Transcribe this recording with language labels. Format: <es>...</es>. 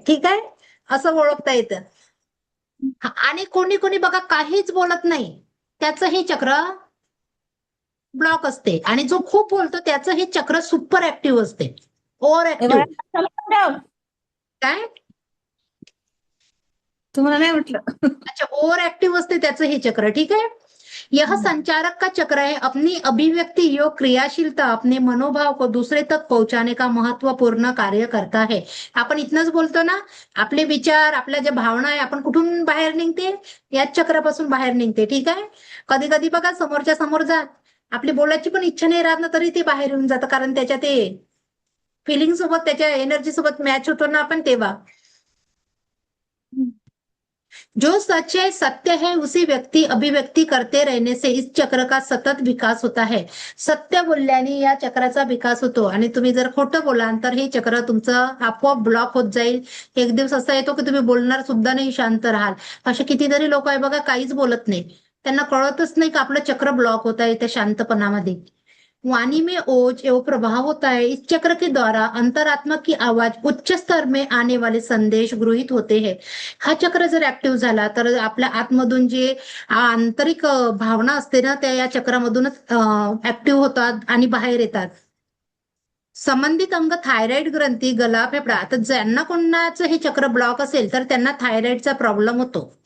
<mr>ठीक आहे, असं ओळखता येतं. आणि कोणी कोणी बघा काहीच बोलत नाही, त्याचं हे चक्र ब्लॉक असते. आणि जो खूप बोलतो त्याचं हे चक्र सुपर ऍक्टिव्ह असते, ओव्हर ऍक्टिव्ह. काय तुम्हाला नाही म्हटलं. अच्छा, ओव्हर ऍक्टिव्ह असते त्याचं हे चक्र.</mr> <hi>ठीक है, यह संचारक का चक्र है. अपनी अभिव्यक्ति योग क्रियाशीलता अपने मनोभाव को दूसरे तक पहुंचाने का महत्वपूर्ण कार्य करता है.</hi> <mr>आपण इथनच बोलतो ना, आपले विचार, आपल्या ज्या भावना आहे, आपण कुठून बाहेर निघते, याच चक्रापासून बाहेर निघते. ठीक आहे, कधी कधी बघा समोरच्या समोर जा, आपली बोलायची पण इच्छा नाही राहत ना, तरी ते बाहेर येऊन जातं, कारण त्याच्या ते फिलिंग सोबत, त्याच्या एनर्जी सोबत मॅच होतो ना आपण तेव्हा.</mr> <hi>जो सच है, सत्य है, उसी व्यक्ति अभिव्यक्ती करते रहने से इस चक्र का सतत विकास होता है.</hi> <mr>सत्य बोलल्याने या चक्राचा विकास होतो, आणि तुम्ही जर खोटं बोलाल तर हे चक्र तुमचं आपोआप ब्लॉक होत जाईल. एक दिवस असा येतो की तुम्ही बोलणार सुद्धा नाही, शांत राहाल. असे कितीतरी लोक आहे बघा, काहीच बोलत नाही, त्यांना कळतच नाही की आपलं चक्र ब्लॉक होत आहे त्या शांतपणामध्ये.</mr> <hi>वाणी में ओज एवं प्रभाव होता है. इस चक्र के द्वारा अंतरात्मा की आवाज उच्च स्तर में आने वाले संदेश गृहीत होते हैं.</hi> <mr>हा चक्र जर ऍक्टिव्ह झाला तर आपल्या आतमधून जे आंतरिक भावना असते ना, त्या या चक्रामधूनच ऍक्टिव्ह होतात आणि बाहेर येतात.</mr> <hi>संबंधित अंग थायरॉइड ग्रंथी, गला, फेफडा.</hi> <mr>तर ज्यांना कोणाचं हे चक्र ब्लॉक असेल तर त्यांना थायरॉइडचा प्रॉब्लेम होतो.</mr>